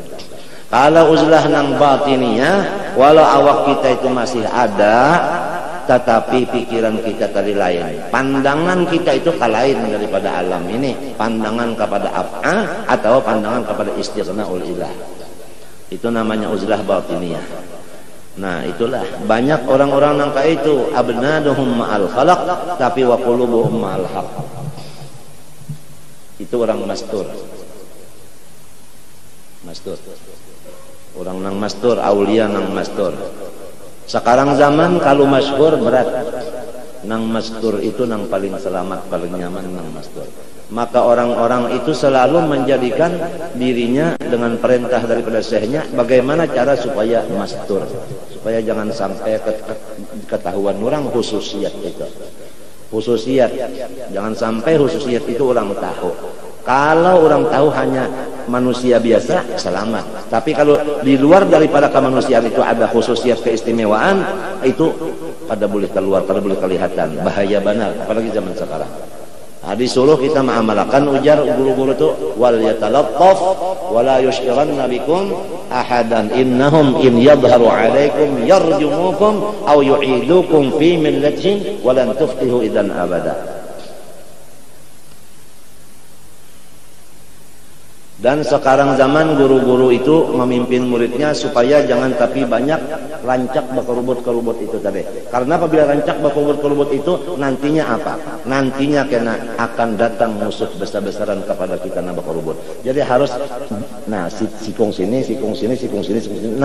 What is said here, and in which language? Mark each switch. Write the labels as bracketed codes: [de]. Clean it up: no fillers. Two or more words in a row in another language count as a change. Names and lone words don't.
[bjn] Kalau uzlah nang batiniyah, walau awak kita itu masih ada, tetapi pikiran kita tadi lain. Pandangan kita itu lain daripada alam ini. Pandangan kepada af'al atau pandangan kepada [ar] استغناء الإله. [bjn] Itu namanya uzlah batiniyah. Nah, itulah banyak orang-orang nang kayak itu [ar] أبدانهم مع الخلق [bjn] tapi [ar] وقلوبهم مع الحق. [bjn] Itu orang mastur. Mastur. Orang nang mastur, aulia nang mastur. Sekarang zaman kalau masyhur berat. Nang mastur itu nang paling selamat, paling nyaman nang mastur. Maka orang-orang itu selalu menjadikan dirinya dengan perintah daripada syekhnya bagaimana cara supaya mastur, supaya jangan sampai ketahuan orang khususiat itu. Khususiat, jangan sampai khususiat itu orang tahu. Kalau orang tahu hanya manusia biasa, selamat. Tapi kalau di luar daripada kemanusiaan itu ada khususiat keistimewaan, itu pada boleh keluar, pada boleh kelihatan. Bahaya benar, apalagi zaman sekarang. Nah, disuruh kita mengamalkan ujar guru-guru itu [ar] وليتلطف ولا يشعرن بكم أحدا إنهم إن يظهروا عليكم يرجموكم أو يعيدوكم في ملتهم ولن تفلحوا إذا أبدا. Dan sekarang zaman guru-guru itu memimpin muridnya supaya jangan tapi banyak rancak bakurubut-kerubut itu tadi. Karena apabila rancak bakurubut-kerubut itu nantinya apa? Nantinya kena akan datang musuh besar-besaran kepada kita na bakurubut. Jadi harus sikung sini, sikung sini, sikung sini, sikung sini.